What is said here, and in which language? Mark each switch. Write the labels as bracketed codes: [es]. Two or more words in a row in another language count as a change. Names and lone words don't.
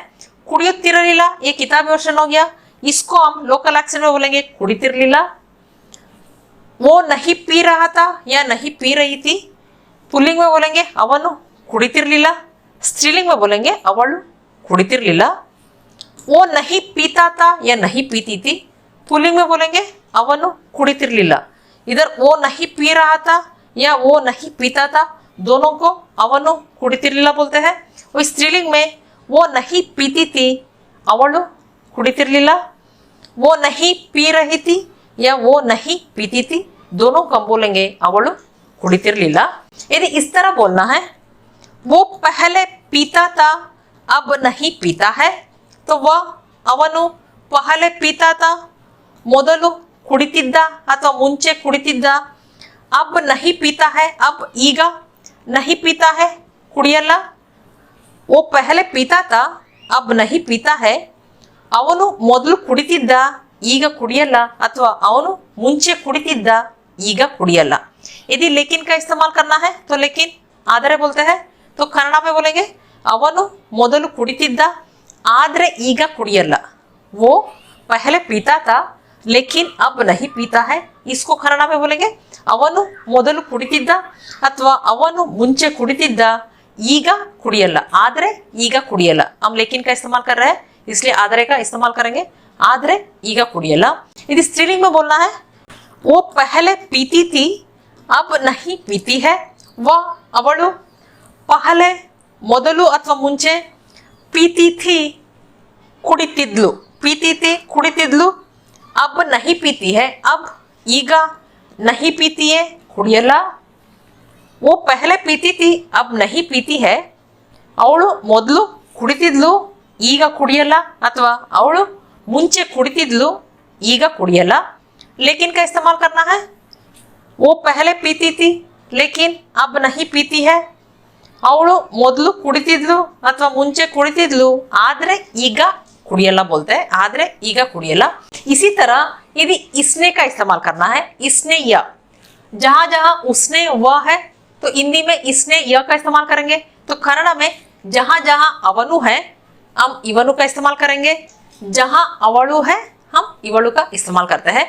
[hi] ಕುಡಿಯುತ್ತಿರಲಿಲ್ಲ ये किताबी वर्षन हो गया, इसको हम [en] local accent [hi] में बोलेंगे ಕುಡಿತಿರಲಿಲ್ಲ। वो नहीं पी रहा था या नहीं पी रही थी, पुल्लिंग में बोलेंगे [kn] ಅವನು ಕುಡಿತಿರಲಿಲ್ಲ। [hi] स्त्रीलिंग में बोलेंगे [kn] ಅವಳು ಕುಡಿತಿರಲಿಲ್ಲ। [hi] वो नहीं पीता था या नहीं पीती थी, पुल्लिंग में बोलेंगे [kn] ಅವನು ಕುಡಿತಿರಲಿಲ್ಲ। [hi] इधर वो नहीं पी रहा था या वो नहीं पीता था, दोनों को [kn] ಅವನು ಕುಡಿತಿರಲಿಲ್ಲ [hi] बोलते हैं। और स्त्रीलिंग में वो नहीं पीती थी, [kn] ಅವಳು ಕುಡಿತಿರಲಿಲ್ಲ। [hi] वो नहीं पी रही थी या वो नहीं पीती थी, दोनों को हम बोलेंगे [kn] ಅವಳು ಕುಡಿತಿರ್ಲಿಲ್ಲ। [hi] यदि इस तरह बोलना है, वो पहले पीता था अब नहीं पीता है, तो वह ಅವನು पहले पीता था [kn] ಮೊದಲು ಕುಡಿತಿದ್ದ ಅಥವಾ ಮುಂಚೆ ಕುಡಿತಿದ್ದ, [hi] अब नहीं पीता है अब ಈಗ नहीं पीता है ಕುಡಿಯಲ್ಲ। वो पहले पीता था अब नहीं पीता है, [kn] ಅವನು ಮೊದಲು ಕುಡಿತಿದ್ದ ಈಗ ಕುಡಿಯಲ್ಲ ಅಥವಾ ಅವನು ಮುಂಚೆ ಕುಡಿತಿದ್ದ ಈಗ ಕುಡಿಯಲ್ಲ। [hi] यदि लेकिन का इस्तेमाल करना है तो लेकिन आदरे बोलते हैं, तो कन्नड़ में बोलेंगे [kn] ಅವನು ಮೊದಲು ಕುಡಿತಿದ್ದ ಆದರೆ ಈಗ ಕುಡಿಯಲ್ಲ। [hi] वो पहले पीता था लेकिन अब नहीं पीता है, इसको कन्नड़ में बोलेंगे [kn] ಅವನು ಮೊದಲು ಕುಡಿತಿದ್ದ ಅಥವಾ ಅವನು ಮುಂಚೆ ಕುಡಿತಿದ್ದ ಈಗ ಕುಡಿಯಲ್ಲ, आदरे ಈಗ ಕುಡಿಯಲ್ಲ। [hi] हम लेकिन का इस्तेमाल कर रहे हैं इसलिए आदरे का इस्तेमाल करेंगे, [kn] ಆದರೆ ಈಗ ಕುಡಿಯಲ್ಲ। [hi] यदि स्त्रीलिंग में बोलना है, वो पहले पीती थी अब नहीं पीती है, वह ಅವಳು पहले [kn] ಮೊದಲು ಅಥವಾ ಮುಂಚೆ [hi] पीती थी ಕುಡಿತಿದ್ಲು, पीती थी ಕುಡಿತಿದ್ಲು, अब नहीं पीती है अब ಈಗ नहीं पीती है ಕುಡಿಯಲ್ಲ। वो पहले पीती थी अब नहीं पीती है, [kn] ಅವಳು ಮೊದಲು ಕುಡಿತಿದ್ಲು ಈಗ ಕುಡಿಯಲ್ಲ ಅಥವಾ ಅವಳು ಮುಂಚೆ ಕುಡಿತಿದ್ಲು ಈಗ ಕುಡಿಯಲ್ಲ। [hi] लेकिन का इस्तेमाल करना है, वो पहले पीती थी लेकिन अब नहीं पीती है, [kn] ಅವಳು ಮೊದಲು ಕುಡಿತಿದ್ಲು ಅಥವಾ ಮುಂಚೆ ಕುಡಿತಿದ್ಲು ಆದ್ರೆ ಈಗ कुड़ियला [hi] बोलते हैं, [kn] ಆದರೆ ಈಗ ಕುಡಿಯಲ್ಲ। [hi] इसी तरह यदि इसने का इस्तेमाल करना है, इसने या, जहां जहां उसने वह है तो हिंदी में इसने यह का इस्तेमाल करेंगे, तो कन्नड़ में जहां जहां अवनु है हम इवनु का इस्तेमाल करेंगे, जहां अवळु है हम इवळु का इस्तेमाल करते हैं।